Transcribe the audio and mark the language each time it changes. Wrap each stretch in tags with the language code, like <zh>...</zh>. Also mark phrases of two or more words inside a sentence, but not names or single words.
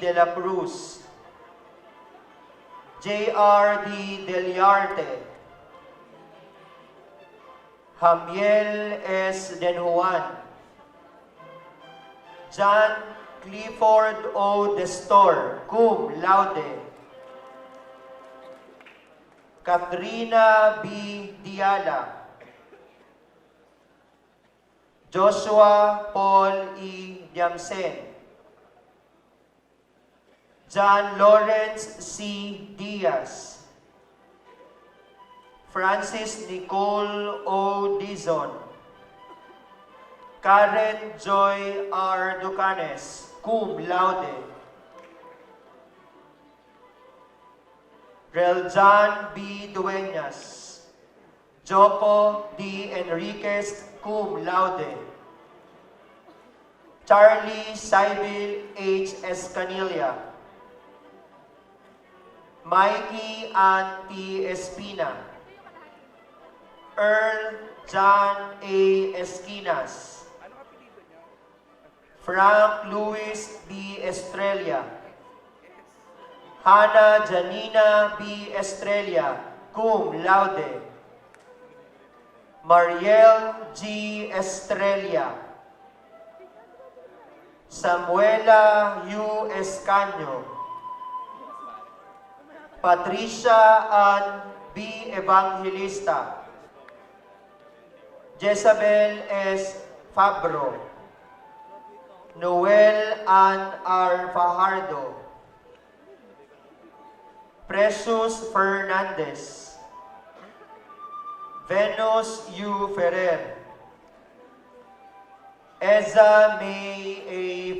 <en>De La Cruz. J.R. D. Deliarte. Jamiel S. Den Juan. John Clifford O. Destor,</en> <la>cum laude.</la> <en>Katrina B. Diala. Joshua Paul E. Diamsen. John Lawrence C. Diaz. Francis Nicole O. Dizon. Karen Joy R. Ducanes,</en> <la>cum laude.</la> <en>Reljan B. Dueñas. Joko D. Enriquez,</en> <la>cum laude.</la> <en>Charlie Sybil H. Escanilla. Mikey Ann T. Espina. Earl John A. Esquinas. Frank Louis B. Estrella. Hannah Janina B. Estrella,</en> <la>cum laude.</la> <en>Mariel G. Estrella. Samuela U. Escaño. Patricia Ann B. Evangelista. Jezabel S. Fabro. Noel Ann R. Fajardo. Precious Fernandez. Venus U. Ferrer. Eza May A.</en>